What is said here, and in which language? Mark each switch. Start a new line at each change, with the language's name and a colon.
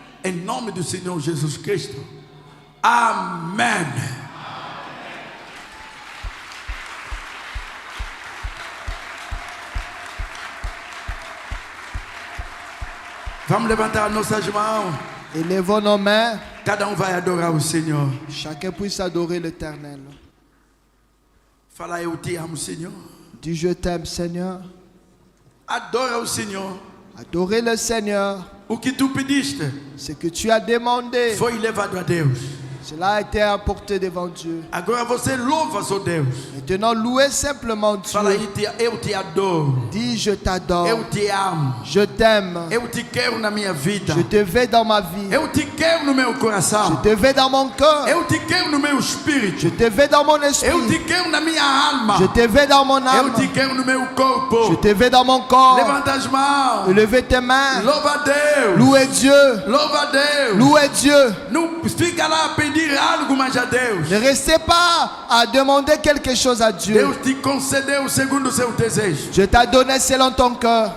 Portuguese: Em nome do Senhor Jesus Cristo. Amém. Vamos levantar nossas mãos.
French: Élevons nos mains.
Portuguese: Cada um vai adorar o Senhor.
French: Chacun puisse adorer l'Éternel.
Portuguese: Fala, eu te amo, Senhor.
French: Dis, je t'aime, Seigneur.
Portuguese: Adora o Senhor.
French: Adorez le Seigneur.
Portuguese: O que tu pediste
French: Ce que tu as demandé,
Portuguese: foi levado a Deus.
French: cela a été apporté devant Dieu.
Portuguese: Agora você louva seu Deus.
French: Maintenant, louez simplement
Portuguese: Fala
French: Dieu.
Portuguese: aí, eu te adoro.
French: Dis, je t'adore.
Portuguese: Eu te amo.
French: Je t'aime.
Portuguese: Eu te quero na minha vida.
French: Je te veux dans ma vie.
Portuguese: Eu te quero no meu
French: Je
Portuguese: coração.
French: te veux dans mon cœur.
Portuguese: Eu te quero no meu
French: Je
Portuguese: espírito.
French: te veux dans mon
Portuguese: Eu te
French: esprit.
Portuguese: quero na minha alma.
French: Je te veux dans mon
Portuguese: Eu
French: âme.
Portuguese: te quero no meu
French: Je
Portuguese: corpo.
French: te veux dans mon corps.
Portuguese: Levanta as mãos.
French: Levez tes mains.
Portuguese: Louva a Deus.
French: Louez Dieu.
Portuguese: Louva a Deus.
French: Louez Dieu.
Portuguese: Não fica lá a pedir algo mais a Deus.
French: Ne restez pas à demander quelque chose à Dieu.
Portuguese: Deus te concedeu segundo o seu desejo.
French: Dieu t'a donné selon ton cœur.